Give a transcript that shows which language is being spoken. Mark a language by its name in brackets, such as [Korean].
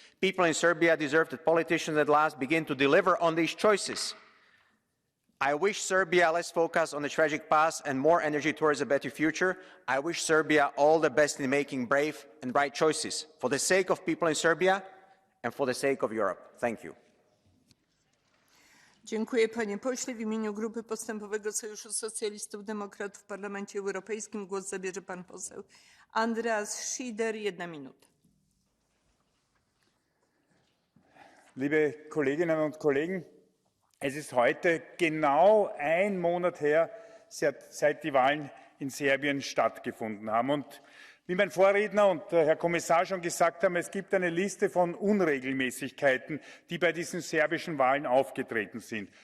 [English] People in Serbia deserve that politicians at last begin to deliver on these choices. I wish Serbia less focus on the tragic past and more energy towards a better future. I wish Serbia all the best in making brave and right choices for the sake of people in Serbia and for the sake of Europe. Thank you. [Polish] Dziękuję, panie pośle. W imieniu Grupy Postępowego Sojuszu Socjalistów Demokratów w Parlamencie Europejskim głos zabierze pan poseł Andreas Schieder. 1 minuta. [German] Liebe Kolleginnen und Kollegen, es ist heute genau ein Monat her, seit die Wahlen in Serbien stattgefunden haben. Und wie mein Vorredner und der Herr Kommissar schon gesagt haben, es gibt eine Liste von Unregelmäßigkeiten, die bei diesen serbischen Wahlen aufgetreten sind.